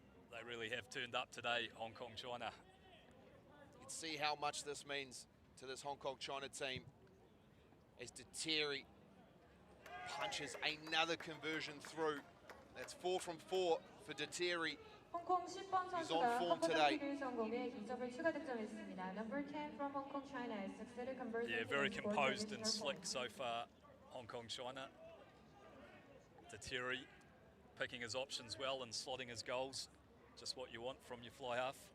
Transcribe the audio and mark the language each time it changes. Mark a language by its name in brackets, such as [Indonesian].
[English] They really have turned up today, Hong Kong, China. You can see how much this means to this Hong Kong China team as Deteri punches another conversion through. That's 4 from 4 for Deteri. [Korean] 홍콩 10번 선수가 첫 번째 키를 성공해 2점을 추가 득점했습니다. [English] Number 10 from Hong Kong, China has succeeded conversion. Yeah, very composed and slick so far, Hong Kong, China. Deteri picking his options well and slotting his goals. Just what you want from your fly half.